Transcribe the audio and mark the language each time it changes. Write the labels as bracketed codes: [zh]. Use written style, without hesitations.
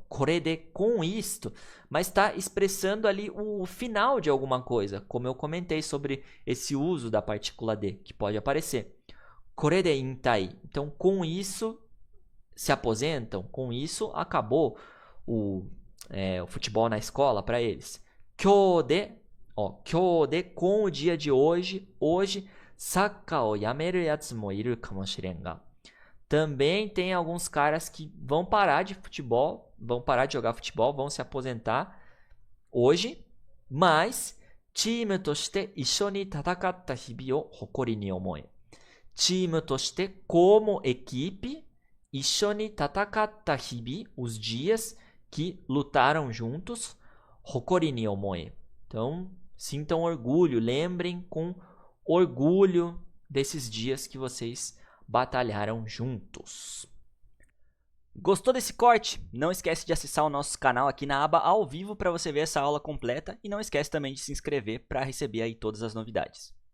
[pt] これで, com isto, mas está expressando ali o final de alguma coisa, como eu comentei sobre esse uso da partícula de, que pode aparecer. [ja] これで引退. [pt] Então, com isso, se aposentam, com isso, acabou o futebol na escola para eles. 今日で, ó, 今日で, com o dia de hoje, hoje, [ja] サッカーをやめるやつもいるかもしれんが. [pt] Também tem alguns caras que vão parar de futebol, vão parar de jogar futebol, vão se aposentar hoje, mas [ja] チームとして一緒に戦った日々を誇りに思え。チームとして [pt] como equipe, [ja] 一緒に戦った日々, [pt] os dias que lutaram juntos, [ja] 誇りに思え. [pt] Então, sintam orgulho, lembrem com orgulho desses dias que vocês batalharam juntos. Gostou desse corte? Não esquece de acessar o nosso canal aqui na aba ao vivo para você ver essa aula completa e não esquece também de se inscrever para receber aí todas as novidades.